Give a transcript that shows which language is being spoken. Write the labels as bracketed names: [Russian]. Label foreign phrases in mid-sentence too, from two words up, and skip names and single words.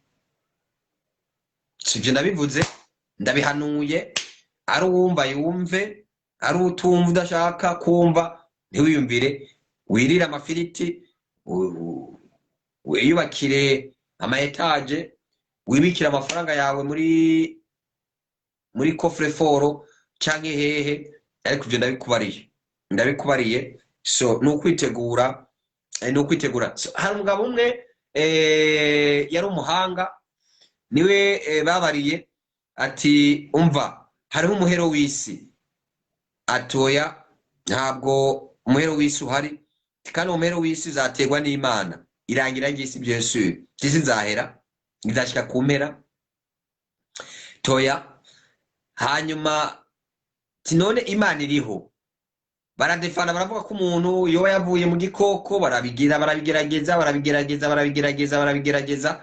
[Rundi] sivyo ndabivuze ndabihanuye ari uwumva yumve ari utumva udashaka kumva ntiwiyumvire wirira amafiriti wiyubakire ama etage wibikira amafaranga yawe muri [French] coffre fort [Rundi] canke hehe ariko byo ndabikubariye so nukwitegura so, hari umugabo umwe yari umuhanga niwe babariye ati umva hariho umuhero w'isi atoya ntabwo umuhero w'isi uhari kandi umuhero w'isi uzaterwa n'Imana irangira ry'isi [French] bien sûr [Rundi] isi nzahera izashika ku mpera toya hanyuma tinone Imana iriho baradefana baravuga ko umuntu yoba yavuye mu gikoko barabigerageza